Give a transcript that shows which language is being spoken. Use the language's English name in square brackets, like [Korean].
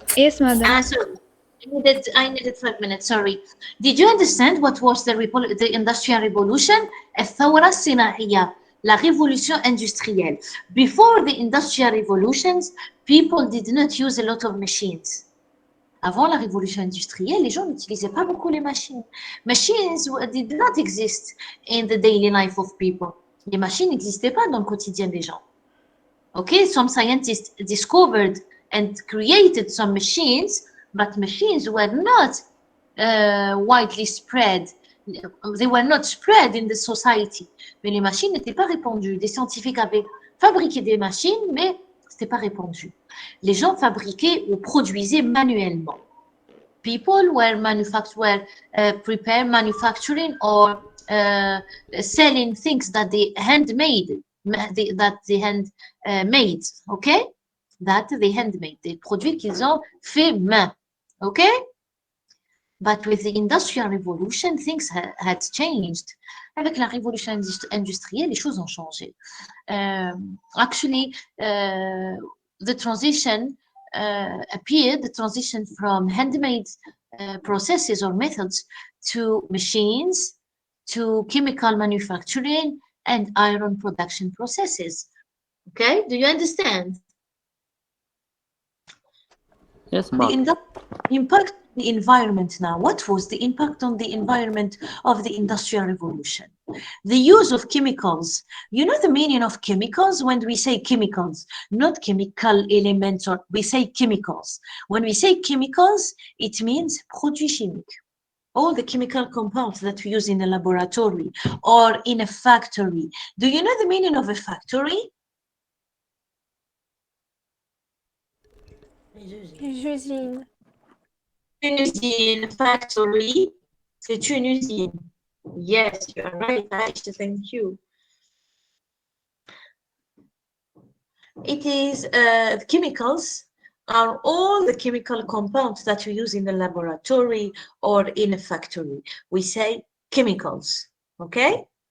[English] Yes, madam. Sorry. I needed 5 minutes, sorry. Did you understand what was the Industrial Revolution? [Arabic] الثورة الصناعية, [French] la révolution industrielle. [English] Before the Industrial Revolutions, people did not use a lot of machines. [French] Avant la révolution industrielle, les gens n'utilisaient pas beaucoup les machines. [English] Machines did not exist in the daily life of people. [French] Les machines n'existaient pas dans le quotidien des gens. [English] Okay, some scientists discovered and created some machines, but machines were not widely spread. They were not spread in the society. [French] Mais les machines n'étaient pas répandues. Des scientifiques avaient fabriqué des machines, mais c'était pas répandu. Les gens fabriquaient ou produisaient manuellement. [English] People were prepare manufacturing or selling things that they handmade, okay? That they handmade, [French] des produits qu'ils ont fait main, okay? [English] But with the Industrial Revolution, things had changed. [French] Avec la révolution industrielle, les choses ont changé. [English] Actually, the transition appeared, the transition from handmade processes or methods to machines, to chemical manufacturing and iron production processes. Okay, do you understand? Yes, madam. The impact on the environment now. What was the impact on the environment of the Industrial Revolution? The use of chemicals. You know the meaning of chemicals when we say chemicals, not chemical elements, or we say chemicals. When we say chemicals, it means [French] produits chimiques. [English] All the chemical compounds that we use in a laboratory or in a factory. Do you know the meaning of a factory? [French] Usine. Une usine, factory, c'est une usine. [English] Yes, you are right, Aisha, thank you. It is chemicals are all the chemical compounds that we use in the laboratory or in a factory. We say chemicals, okay?